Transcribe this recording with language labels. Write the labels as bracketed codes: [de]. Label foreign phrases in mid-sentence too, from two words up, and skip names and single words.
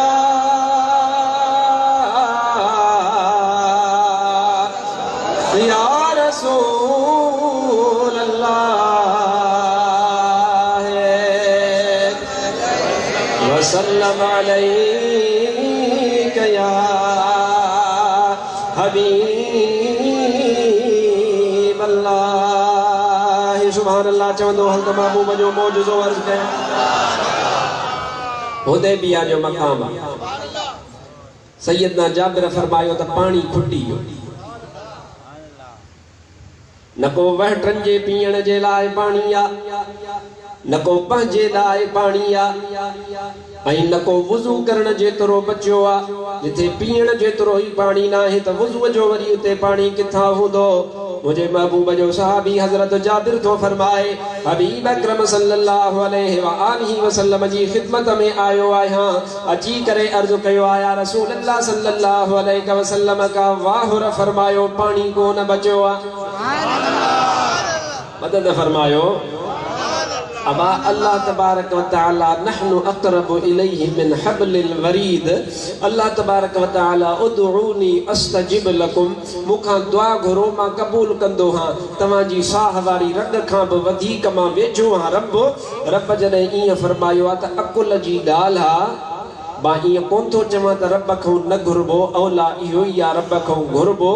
[ar] يا رسول الله وسلام عليك يا حبيب الله. سبحان الله [sd] चवंदो हल त महबूब जो मौजूज़ो अर्ज़ कयां। हुदैबिया जो मक़ाम आहे। सैयदना जाबिर फरमायो त पानी खुटी वियो, न को वहटनि जे पीअण जे लाइ पाणी आहे, न को पंहिंजे लाइ पाणी आहे, ऐं न को वुज़ू करण जेतिरो बचियो आहे। जिथे पीअण जेतिरो ई पाणी न आहे त वुज़ूअ जो वरी उते पाणी किथां हूंदो। मुझे महबूब जो सहाबी हजरत जाबिर तो फरमाए हबीब अकरम [ar] صلى الله عليه وآله وسلم [sd] जी खिदमत में आयो आहियां। अची करे अर्ज़ कयो आया रसूलुल्लाह [ar] صلى الله عليه وسلم [sd] का वाहुर फरमायो पानी को न बचो आ। मदद फरमायो अबा [ar] الله تبارك وتعالى نحن أقرب إليه من حبل الوريد. الله تبارك وتعالى ادعوني أستجب لكم, [sd] मुखां दुआ घुरो मां क़बूल कंदो हां। तव्हां जी साह वारी रग खां बि वधीक मां वेझो हां रब। रब जॾहिं ईअं फरमायो आहे त अकुल जी ॻाल्हि आहे। मां ईअं कोन थो चवां त रब खां न घुरबो, औला इहो ई आहे रब खां घुरबो।